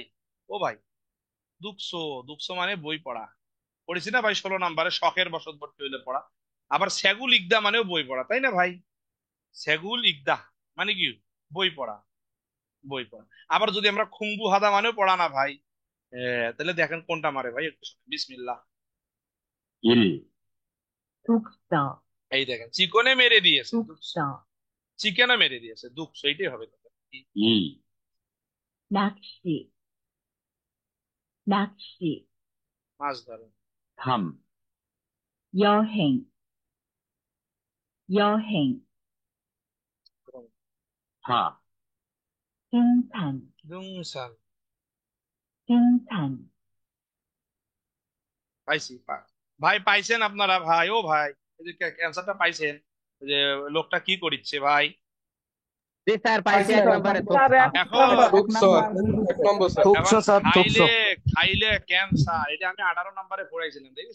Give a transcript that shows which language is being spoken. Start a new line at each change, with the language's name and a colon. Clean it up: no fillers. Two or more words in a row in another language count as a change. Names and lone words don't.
Bangla: ও ভাই, দুঃখসো, দুঃখসো মানে বই পড়া, পড়েছি না ভাই 16 নম্বরে, শখের বশবর্তী হইলে পড়া। আবার
Korean: 책을 읽다
Bangla: মানেও বই পড়া, তাই না ভাই?
Korean: 책을 읽다
Bangla: মানে কি বই পড়া, বই পড়া। আবার যদি আমরা
Korean: 공부 하다
Bangla: মানেও পড়া না ভাই, তাহলে দেখেন কোনটা মারে ভাই, একটু শুনুন, বিসমিল্লাহ।
Korean: 일, 독서,
Bangla: এই দেখেন চিকনে মেরে দিয়েছে,
Korean: 독서,
Bangla: চিকেনে মেরে দিয়েছে, দুঃখ, এইটাই হবে।
Korean: 이, 낚시, 낚시,
Bangla: মাছ ধরে।
Korean: 3, 여행, 여행, 4, 등산,
Bangla: দুংসান,
Korean: 등산,
Bangla: পাইছি ভাই, পাইছেন আপনারা ভাই? ও ভাই, এই যে অ্যান্সারটা পাইছেন, এই যে লোকটা কি করিচ্ছে ভাই? জি স্যার, পাইছি 1 নম্বরে। এখন থুকছো স্যার, থুকছো। খাইলে, খাইলে ক্যান্সার, এটা আমি 18 নম্বরে পড়াইছিলাম, দেখেছেন?